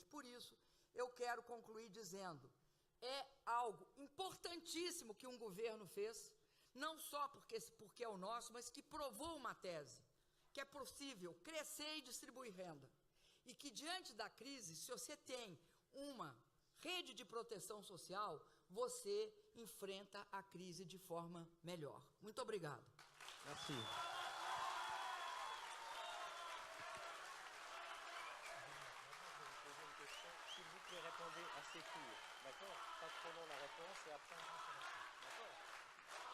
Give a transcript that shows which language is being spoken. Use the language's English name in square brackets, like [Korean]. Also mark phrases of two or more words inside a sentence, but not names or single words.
[Portuguese] Por isso, eu quero concluir dizendo, é algo importantíssimo que um governo fez, não só porque é o nosso, mas que provou uma tese, que é possível crescer e distribuir renda. E que diante da crise, se você tem uma rede de proteção social, você enfrenta a crise de forma melhor. Muito obrigado. [French] Merci. S'il vous plaît, répondez assez court. D'accord? Pas trop long la réponse et après on va se répondre. D'accord?